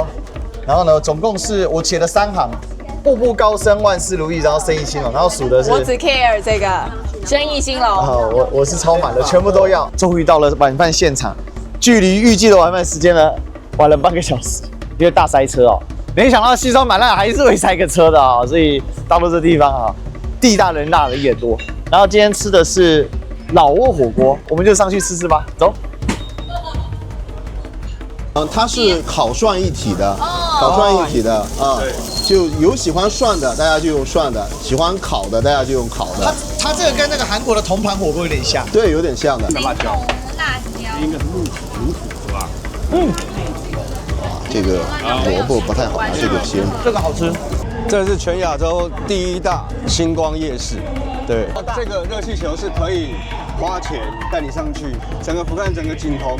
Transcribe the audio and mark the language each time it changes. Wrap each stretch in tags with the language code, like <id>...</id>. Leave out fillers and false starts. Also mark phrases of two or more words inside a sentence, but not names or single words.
<zh>然後呢，總共是我寫了3行，步步高升，萬事如意，然後生意興隆。然後數的是我只 care 這個生意興隆。好，我是超滿的，全部都要。終於到了晚飯現場，距離預計的晚飯時間呢，晚了半個小時，因為大塞車哦。沒想到西雙版納還是會塞個車的啊，所以到了這地方啊，地大人大人也多。然後今天吃的是老撾火鍋，我們就上去試試吧，走。它是烤涮一體的，烤涮一體的啊，就有喜歡涮的，大家就用涮的；喜歡烤的，大家就用烤的。它這個跟那個韓國的銅盤火鍋有點像，對，有點像的。辣椒，應該是入土是吧？這個蘿蔔不太好，這個先。這個好吃。這是全亞洲第1大星光夜市，对。這個熱氣球是可以花錢帶你上去，整個俯瞰整個景洪。</zh>